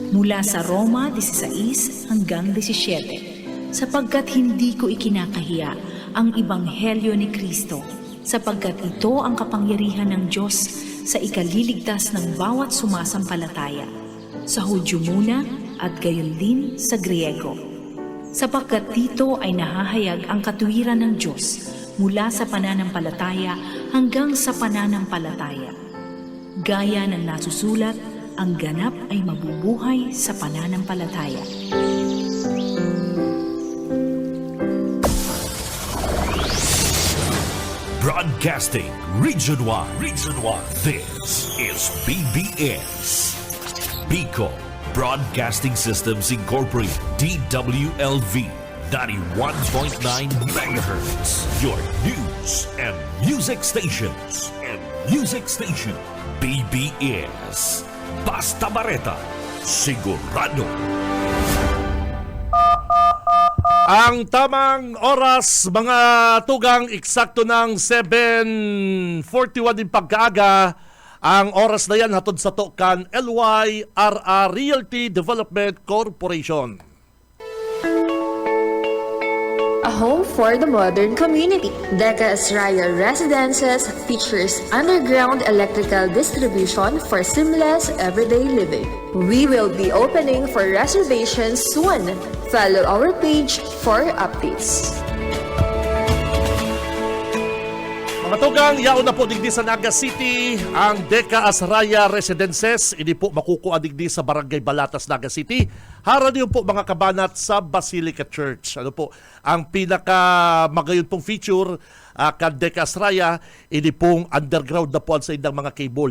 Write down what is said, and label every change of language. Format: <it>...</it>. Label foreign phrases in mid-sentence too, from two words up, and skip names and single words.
<tl>mula sa Roma 16 hanggang 17, sapagkat hindi ko ikinakahiya ang Ebanghelyo ni Kristo, sapagkat ito ang kapangyarihan ng Diyos sa ikaliligtas ng bawat sumasampalataya, sa Hudyo muna at gayon din sa Griego. Sapagkat dito ay nahahayag ang katuwiran ng Diyos mula sa pananampalataya hanggang sa pananampalataya. Gaya ng nasusulat, ang ganap ay mabubuhay sa pananampalataya.</tl> <en>Broadcasting Region 1. Region 1. This is BBS. Bicol Broadcasting Systems Incorporated. DWLV. 91.9 megahertz. Your news and music stations.</en> <bik>BBS. Basta Bareta. Sigurado. Ang tamang oras, mga tugang, eksakto ng 7:41 din pagkaaga. Ang oras na yan hatod sa Tokan LYRR Realty Development Corporation.</bik> <en>A home for the modern community. Deca Estrella Residences features underground electrical distribution for seamless everyday living. We will be opening for reservations soon. Follow our page for updates.</en> <bik>Mga tugang, yaon na po digdi sa Naga City ang Deca Estrella Residences. Ini po makukuha digdi sa Barangay Balatas, Naga City. Hara niyo po mga kabanat sa Basilica Church. Ano po, ang pinaka magayon pong feature kan Deca Estrella, ini pong underground na po sa indang mga cable.</bik>